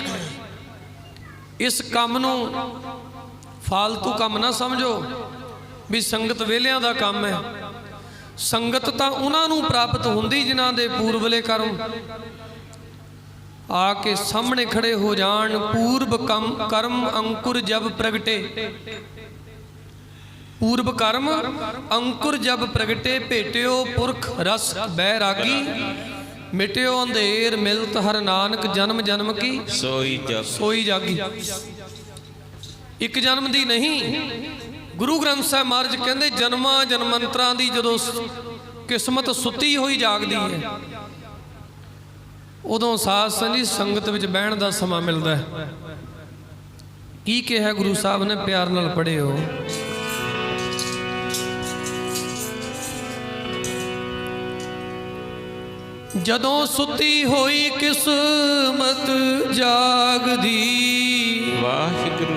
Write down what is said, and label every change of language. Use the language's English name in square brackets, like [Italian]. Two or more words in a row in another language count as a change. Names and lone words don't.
[Punjabi] ਇਸ ਕਾਮ ਨੂੰ ਫ਼ਾਲਤੂ ਕਾਮ ਨਾ ਸਮਝੋ ਭੀ ਸੰਗਤ ਵੇਲੀਆਂ ਦਾ ਕਾਮ ਹੈ। ਸੰਗਤ ਤਾਂ ਉਨ੍ਹਾਂ ਨੂੰ ਪ੍ਰਾਪਤ ਹੁੰਦੀ ਜਿਨ੍ਹਾਂ ਦੇ ਪੂਰਵਲੇ ਕਰਮ ਆਕੇ ਸਾਹਮਣੇ ਖੜ੍ਹੇ ਹੋ ਜਾਣ। ਪੂਰਬ ਕਰਮ ਅੰਕੁਰ ਜਬ ਪ੍ਰਗਟੇ, ਪੂਰਬ ਕਰਮ ਅੰਕੁਰ ਜਬ ਪ੍ਰਗਟੇ, ਭੇਟਿਓ ਪੁਰਖ ਰਸ ਬੈਰਾਗੀ, ਮਿਟਿਓ ਅੰਧੇਰ ਮਿਲਤ ਹਰਿ ਨਾਨਕ, ਜਨਮ ਜਨਮ ਕੀ ਸੋਈ ਜਾਗੀ। ਇੱਕ ਜਨਮ ਦੀ ਨਹੀਂ, ਗੁਰੂ ਗ੍ਰੰਥ ਸਾਹਿਬ ਮਹਾਰਾਜ ਕਹਿੰਦੇ ਜਨਮਾਂ ਜਨਮਾਂਤਰਾਂ ਦੀ ਜਦੋਂ ਕਿਸਮਤ ਸੁੱਤੀ ਹੋਈ ਜਾਗਦੀ ਹੈ ਉਦੋਂ ਸਾਧ ਸੰਗਤ ਵਿੱਚ ਬਹਿਣ ਦਾ ਸਮਾਂ ਮਿਲਦਾ ਹੈ। ਕੀ ਕਿਹਾ ਗੁਰੂ ਸਾਹਿਬ ਨੇ, ਪਿਆਰ ਨਾਲ ਪੜ੍ਹਿਓ। ਜਦੋਂ ਸੁੱਤੀ ਹੋਈ ਕਿਸਮਤ ਜਾਗਦੀ, ਵਾਹਿਗੁਰੂ